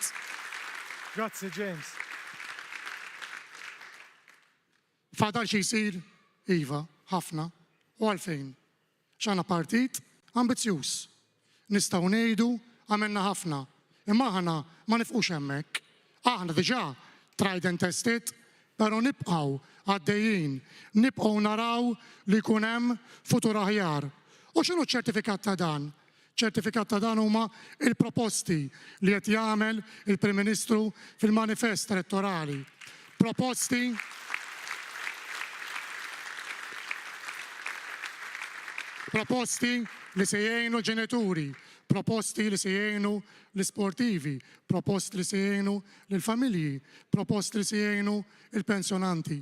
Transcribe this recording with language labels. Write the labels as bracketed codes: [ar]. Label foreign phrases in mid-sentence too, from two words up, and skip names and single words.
[mt] Grazzi, James. Fadal xi jsir, iva, ħafna, u għalfejn. X'għandna partit ambizzjuż. Nistgħu ngħidu għamilna ħafna, imma aħna ma nifqux hemmhekk. Aħna diġà [en] tried and tested, [mt] però nibqgħu għaddejjin, nibqgħu naraw li jkun hemm futur aħjar. U x'inhu ċ-ċertifikat ta' dan? ċertifikat ta' dan huma il-proposti li qed jagħmel il-Prim Ministru fil-manifest elettorali. Proposti li se jgħinu ġenituri, proposti li se jgħinu l-sportivi, proposti li se jgħinu l-familji, proposti li se jgħinu il-pensjonanti.